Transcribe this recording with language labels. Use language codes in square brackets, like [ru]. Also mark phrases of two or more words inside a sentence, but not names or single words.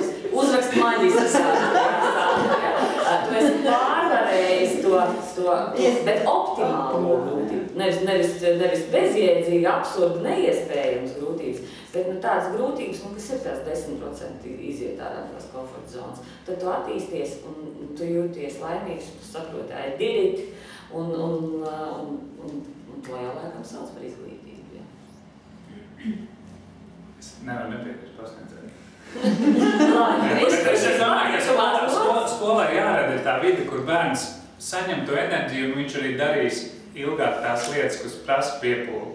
[lv] Uzrakst maģistrs, tu esi pārvarējis to, bet optimālo grūtību, nevis bezjēdzīgi, absurdi, neiespējams grūtības, bet tādas grūtības, kas ir tās 10% iziet ārā tās komforta zonas, tad tu attīsties un tu jūties laimīgs, tu saproti, [en] I did it, [lv] un to jau laikam sauc par izglītību. Es nevaru nepiekrist pasniedzēju. Es domāju, ka skolā jārada ir tā vide, kur bērns saņem to enerģiju, un viņš arī darīs ilgāk tās lietas, kas prasa piepūli.